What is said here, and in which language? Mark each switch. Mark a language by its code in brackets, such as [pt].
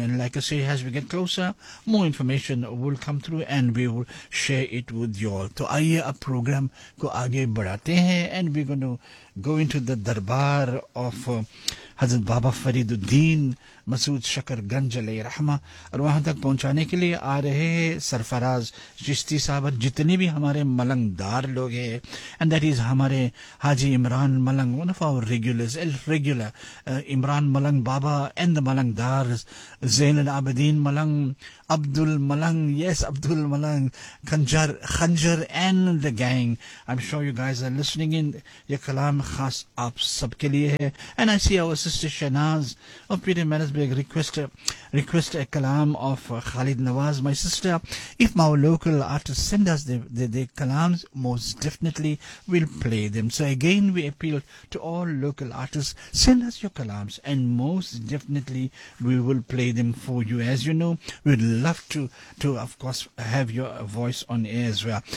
[en] And like I say, as we get closer, more information will come through and we will share it with you all. So, [ur] aiye ab program ko aage badhate hain, [en] and we're going to go into the darbar of Hazrat Baba Fariduddin Masood Shakar Ganj Alayhi Rahma. [ur] اور وہاں تک پہنچانے کے لیے آ رہے ہیں سرفراز چشتی صاحب اور جتنے بھی ہمارے ملنگ دار لوگ ہیں. [en] And that is ہمارے Haji Imran Malang, one of our regular Imran Malang Baba and the Malang Dar, Zain ul Abideen Malang, Abd al Malang, yes Abd al Malang, Khanjar and the gang. I am sure you guys are listening in. [ur] یہ کلام خاص آپ سب کے لیے ہے. [en] And I see our sister Shahnaz اور Pir Mensberg request a kalam of Khalid Nawaz, my sister. If our local artists send us their kalams, most definitely we'll play them. So again, we appeal to all local artists, send us your kalams and most definitely we will play them for you. As you know, we'd love to of course have your voice on air as well.